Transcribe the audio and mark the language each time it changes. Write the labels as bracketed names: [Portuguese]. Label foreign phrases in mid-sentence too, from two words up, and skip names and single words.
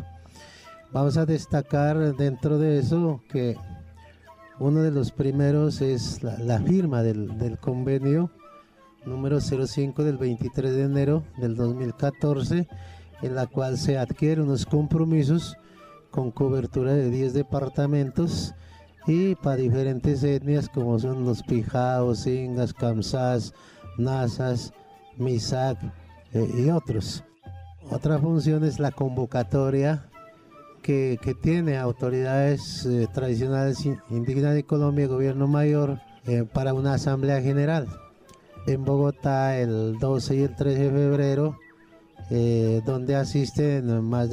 [Spanish] Vamos a destacar dentro de eso que uno de los primeros es la firma del convenio número 05 del 23 de enero del 2014, en la cual se adquieren unos compromisos con cobertura de 10 departamentos y para diferentes etnias como son los pijaos, ingas, kamsás, nasas, misak y otros. Otra función es la convocatoria que tiene autoridades tradicionales indígenas de Colombia, Gobierno Mayor, para una asamblea general en Bogotá el 12 y el 13 de febrero, donde asisten más